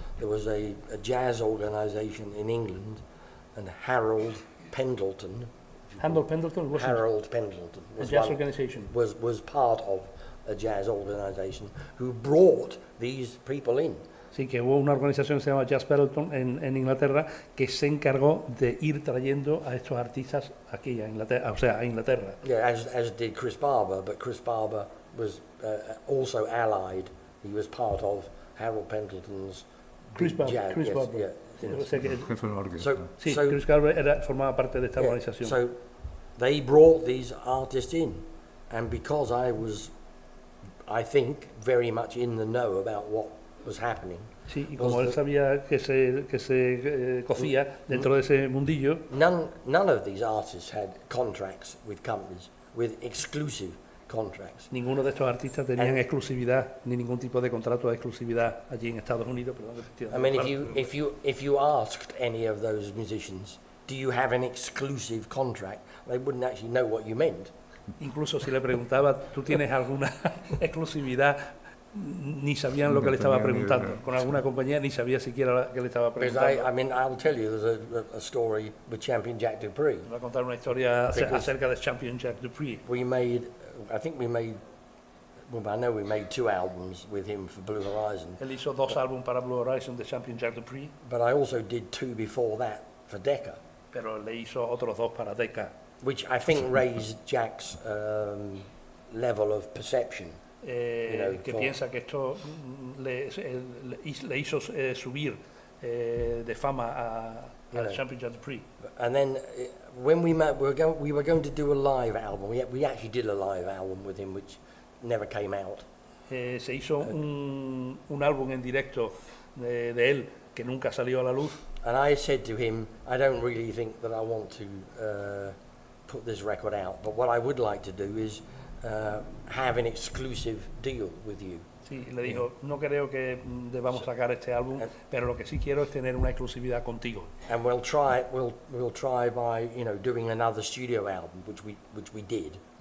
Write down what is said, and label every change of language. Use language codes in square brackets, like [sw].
[en] There was a jazz organisation in England, and Harold Pendleton. Pendleton was Harold Pendleton a jazz organisation. was part of a jazz organisation who brought these people in. [es] Sí, que hubo una organización que se llama Jazz Pendleton en Inglaterra que se encargó de ir trayendo a estos artistas aquí a Inglaterra, o sea, a Inglaterra. [en] Yeah, as did Chris Barber, but Chris Barber was also allied. He was part of Harold Pendleton's Chris Barber. Yeah. [es] O sea que, Jefe de la orquesta. sí, Chris Barber formaba parte de esta organización. [en] So they brought these artists in, and because I think, very much in the know about what was happening. [es] Sí, y como él sabía que se cocía dentro de ese mundillo, [en] None of these artists had contracts with companies, with exclusive contracts. [es] ninguno de estos artistas tenían exclusividad ni ningún tipo de contrato de exclusividad allí en Estados Unidos. [en] I mean, if you asked any of those musicians, do you have an exclusive contract? They wouldn't actually know what you meant. [es] Incluso si le preguntaba, ¿tú tienes alguna exclusividad? Ni sabían lo que le estaba preguntando. Con alguna compañía ni sabía siquiera que le estaba preguntando. [en] I mean, I'll tell you, there's a story with Champion Jack Dupree. [es] Voy a contar una historia acerca de Champion Jack Dupree. [en] I know we made 2 albums with him for Blue Horizon. [es] Él hizo 2 álbumes para Blue Horizon de Champion Jack Dupree. [en] But I also did 2 before that for Decca. [es] Pero le hizo otros 2 para Decca. [en] Which I think raised Jack's level of perception. [es] Que piensa que esto le hizo subir de fama a Champion Jack Dupree. [en] And then when we met, we were going to do a live album. We actually did a live album with him, which never came out. [es] Se hizo un álbum en directo de él que nunca salió a la luz. [en] And I said to him, I don't really think that I want to put this record out, but what I would like to do is have an exclusive deal with you. [es] Sí, le dijo, no creo que debamos sacar este álbum, pero lo que sí quiero es tener una exclusividad contigo. [en] And we'll try by doing another studio album, which we did.